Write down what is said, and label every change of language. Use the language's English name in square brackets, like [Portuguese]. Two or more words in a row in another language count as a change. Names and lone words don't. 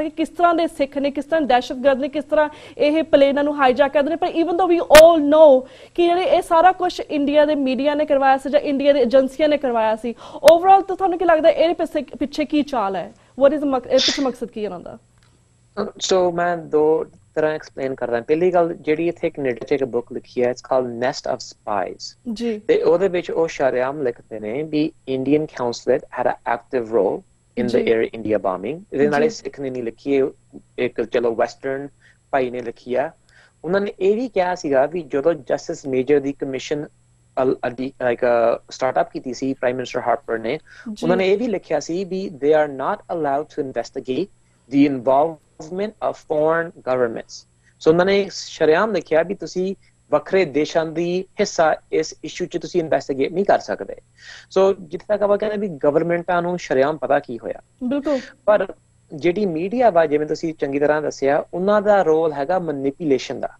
[Punjabi] ਸਕੇ ਕਿਸ ਤਰ੍ਹਾਂ ਦੇ ਸਿੱਖ ਨੇ ਕਿਸ ਤਰ੍ਹਾਂ ਦਹਿਸ਼ਤਗਰਦ ਨੇ ਕਿਸ ਤਰ੍ਹਾਂ ਇਹ ਪਲੇਨਾਂ ਨੂੰ ਹਾਈਜੈਕ ਕਰਦੇ ਨੇ ਪਰ [English] even though we all know [Punjabi] ਕਿ ਜਿਹੜੇ ਇਹ ਸਾਰਾ ਕੁਝ ਇੰਡੀਆ ਦੇ ਮੀਡੀਆ ਨੇ ਕਰਵਾਇਆ ਸੀ ਜਾਂ ਇੰਡੀਆ ਦੇ ਏਜੰਸੀਆਂ ਨੇ ਕਰਵਾਇਆ ਸੀ ਓਵਰਆਲ ਤਾਂ ਤੁਹਾਨੂੰ ਕੀ ਲੱਗਦਾ ਇਹਦੇ ਪਿੱਛੇ ਕੀ ਚਾਲ ਹੈ [English] what is [Punjabi] ਪਿੱਛੇ ਮਕਸਦ ਕੀ ਇਹਨਾਂ ਦਾ ਸੋ ਮੈਂ 2 ਤਰ੍ਹਾਂ ਐਕਸਪਲੇਨ ਕਰਦਾ ਪਹਿਲੀ ਗੱਲ ਜਿਹੜੀ ਇੱਥੇ ਕੈਨੇਡਾ 'ਚ ਇੱਕ ਬੁੱਕ ਲਿਖੀ ਹੈ [English] it's called Nest of Spies [Punjabi] ਤੇ ਉਹਦੇ ਵਿੱਚ ਉਹ ਸ਼ਰੇਆਮ ਲਿਖਦੇ ਨੇ ਵੀ [English] Indian consulate had a active role in the Air India bombing. [Punjabi] ਇਹਦੇ ਨਾਲੇ ਸਿੱਖ ਨੇ ਨਹੀਂ ਲਿਖੀ, ਇੱਕ ਚਲੋ ਵੈਸਟਰਨ ਭਾਈ ਨੇ ਲਿਖੀ ਆ। ਉਹਨਾਂ ਨੇ ਇਹ ਵੀ ਕਿਹਾ ਸੀਗਾ ਵੀ ਜਦੋਂ ਜਸਟਿਸ ਮੇਜਰ ਦੀ [English] commission startup [Punjabi] ਕੀਤੀ ਸੀ [English] Prime Minister Harper [Punjabi] ਨੇ, ਉਹਨਾਂ ਨੇ ਇਹ ਵੀ ਲਿਖਿਆ ਸੀ ਵੀ [English] they are not allowed to investigate the involvement of foreign governments। [Punjabi] ਸੋ ਉਹਨਾਂ ਨੇ ਸ਼ਰੇਆਮ ਲਿਖਿਆ ਵੀ ਤੁਸੀਂ ਵੱਖਰੇ ਦੇਸ਼ਾਂ ਦੀ ਹਿੱਸਾ ਇਸ ਇਸ਼ੂ 'ਚ ਤੁਸੀਂ ਇਨਵੈਸਟੀਗੇਟ ਨਹੀਂ ਕਰ ਸਕਦੇ। ਸੋ ਜਿੱਥੇ ਤੱਕ ਆਪਾਂ ਕਹਿੰਦੇ ਵੀ ਗਵਰਨਮੈਂਟਾਂ ਨੂੰ ਸ਼ਰੇਆਮ ਪਤਾ ਕੀ ਹੋਇਆ, ਬਿਲਕੁਲ, ਪਰ ਜਿਹੜੀ ਮੀਡੀਆ ਵਾ ਜਿਵੇਂ ਤੁਸੀਂ ਚੰਗੀ ਤਰ੍ਹਾਂ ਦੱਸਿਆ, ਉਹਨਾਂ ਦਾ ਰੋਲ ਹੈਗਾ ਮੈਨੀਪੂਲੇਸ਼ਨ ਦਾ।